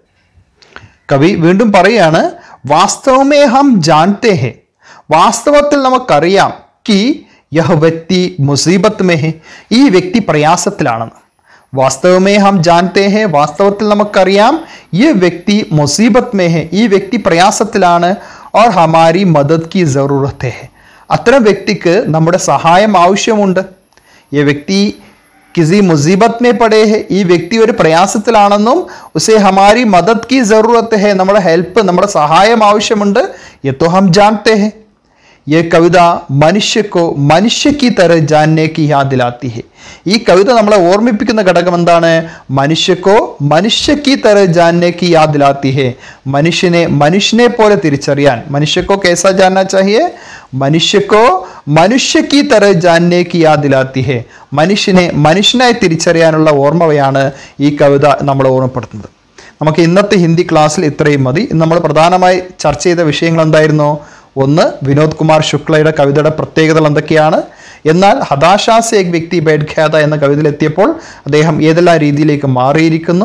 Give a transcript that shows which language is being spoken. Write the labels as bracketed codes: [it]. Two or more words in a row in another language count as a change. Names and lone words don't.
[ml] കവി വീണ്ടും പറയാണ്, [hi] वास्तव में हम जानते हैं, [ml] വാസ്തവത്തിൽ നമുക്കറിയാം, [hi] कि यह व्यक्ति मुसीबत में है, [ml] ഈ വ്യക്തി പ്രയാസത്തിലാണെന്ന്. [hi] वास्तव में हम जानते हैं, [ml] വാസ്തവത്തിൽ നമുക്കറിയാം, ഈ വ്യക്തി [hi] मुसीबत में है, [ml] ഈ വ്യക്തി പ്രയാസത്തിലാണ്. [hi] और हमारी मदद की ज़रूरत है, [ml] അത്തരം വ്യക്തിക്ക് നമ്മുടെ സഹായം ആവശ്യമുണ്ട്. ഈ വ്യക്തി [hi] किसी मुसीबत में पड़े है, [ml] ഈ വ്യക്തി ഒരു പ്രയാസത്തിലാണെന്നും [hi] उसे हमारी मदद की ज़रूरत है, [ml] നമ്മുടെ ഹെൽപ്പ്, നമ്മുടെ സഹായം ആവശ്യമുണ്ട്. [hi] ये तो हम जानते हैं. ये कविता मनुष्य को मनुष्य की तरह जानने की याद दिलाती है. [ml] ഈ കവിത നമ്മളെ ഓർമ്മിപ്പിക്കുന്ന ഘടകം എന്താണ്? [hi] मनुष्य को मनुष्य की तरह जानने की याद दिलाती है, [ml] മനുഷ്യനെ മനുഷ്യനെ പോലെ തിരിച്ചറിയാൻ. [hi] മനുഷ്യക്കോ कैसा जानना चाहिए? मनुष्य को मनुष्य की तरह जानने की याद दिलाती है, [ml] മനുഷ്യനെ മനുഷ്യനായി തിരിച്ചറിയാനുള്ള ഓർമ്മയാണ് ഈ കവിത നമ്മളെ ഓർമ്മപ്പെടുത്തുന്നത്. നമുക്ക് ഇന്നത്തെ ഹിന്ദി ക്ലാസ്സിൽ ഇത്രയും മതി. നമ്മൾ പ്രധാനമായി ചർച്ച ചെയ്ത വിഷയങ്ങൾ എന്തായിരുന്നു? ഒന്ന്, വിനോദ് കുമാർ ശുക്ലയുടെ കവിതയുടെ പ്രത്യേകതകൾ എന്തൊക്കെയാണ്? എന്നാൽ ഹതാശാ സേ ഏക് വ്യക്തി ബൈഠ് ഗയാ ഥാ എന്ന കവിതയിലെത്തിയപ്പോൾ അദ്ദേഹം ഏതെല്ലാം രീതിയിലേക്ക് മാറിയിരിക്കുന്നു.